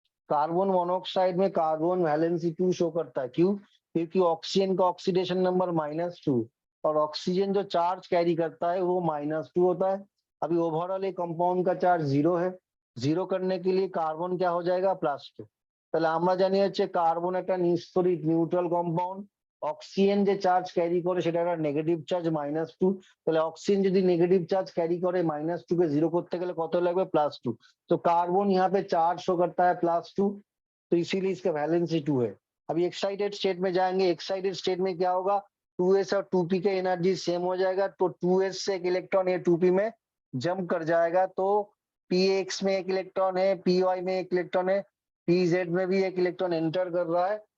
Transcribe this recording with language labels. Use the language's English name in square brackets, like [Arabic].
[Hindi] Carbon monoxide में carbon valency 2 show करता है। क्यों? क्योंकि ऑक्सीजन का ऑक्सीडेशन नंबर -2 और ऑक्सीजन जो चार्ज कैरी करता है वो -2 होता है। अभी ओवरऑल एक कंपाउंड का चार्ज 0 है। 0 करने के लिए कार्बन क्या हो जाएगा? +2। [Bangla] তাহলে আমরা জানি হচ্ছে কার্বন একটা নিস্তড়িত নিউট্রাল কম্পাউন্ড। অক্সিজেন যে চার্জ ক্যারি করে সেটা একটা নেগেটিভ চার্জ -2। তাহলে অক্সিজেন যদি নেগেটিভ চার্ज [Hindi] कैरी करे -2 के 0 [Bangla] করতে গেলে কত লাগবে? +2। [Hindi] तो कार्बन यहाँ पे चार्ज शो करता है +2, तो इसीलिए इसका वैलेंसी 2 है। अभी एक्साइटेड स्टेट में जाएंगे। एक्साइटेड स्टेट में क्या होगा? 2s और 2p का एनर्जी सेम हो जाएगा, तो 2s से एक इलेक्ट्रॉन ये 2p में जंप कर जाएगा, तो px में एक इलेक्ट्रॉन है, py में एक इलेक्ट्रॉन है, pz में भी एक इलेक्ट्रॉन एंटर कर रहा है।